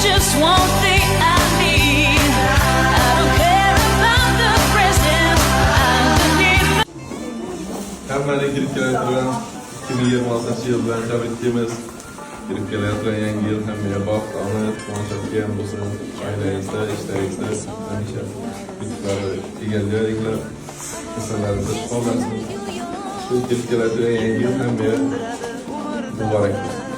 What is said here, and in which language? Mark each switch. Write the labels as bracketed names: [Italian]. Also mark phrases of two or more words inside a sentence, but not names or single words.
[English] just one thing I need. I don't care about the present. Underneath. [Uzbek] Hammani kirib kelayotgan 2026 yil bilan tabriklaymiz. Kirib kelayotgan yangi yil hammaga baxt, omad, quvonch kelgan bo'lsin. Oilangizda, ishlaringizda hamisha yutuqlarni egallaringlar. Kasallarimiz shifo bersin. Shu kirib kelayotgan yangi yil hammaga muborak bo'lsin.